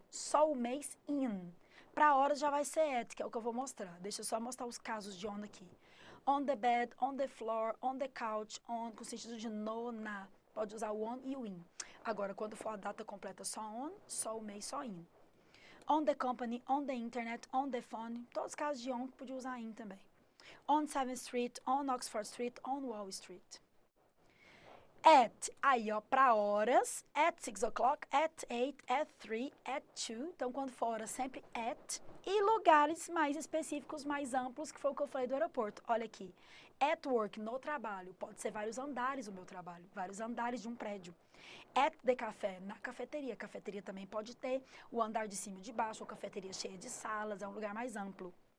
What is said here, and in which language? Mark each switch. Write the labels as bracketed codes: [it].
[pt] Só o mês, in. Para horas já vai ser at, que é o que eu vou mostrar. Deixa eu só mostrar os casos de on aqui. [en] On the bed, on the floor, on the couch, on, [pt] com sentido de no, na. Pode usar o on e o in. Agora, quando for a data completa só on, só o mês só in. [en] On the company, on the internet, on the phone. [pt] Todos os casos de on que podia usar in também. [en] On 7th Street, on Oxford Street, on Wall Street. At, [pt] aí ó, para horas, [en] at 6 o'clock, at 8, at 3, at 2. [pt] Então, quando for hora, sempre at. E lugares mais específicos, mais amplos, que foi o que eu falei do aeroporto. Olha aqui, [en] at work, [pt] no trabalho. Pode ser vários andares o meu trabalho, vários andares de um prédio. [en] At the café, [pt] na cafeteria. Cafeteria também pode ter o andar de cima e de baixo, ou cafeteria cheia de salas, é um lugar mais amplo.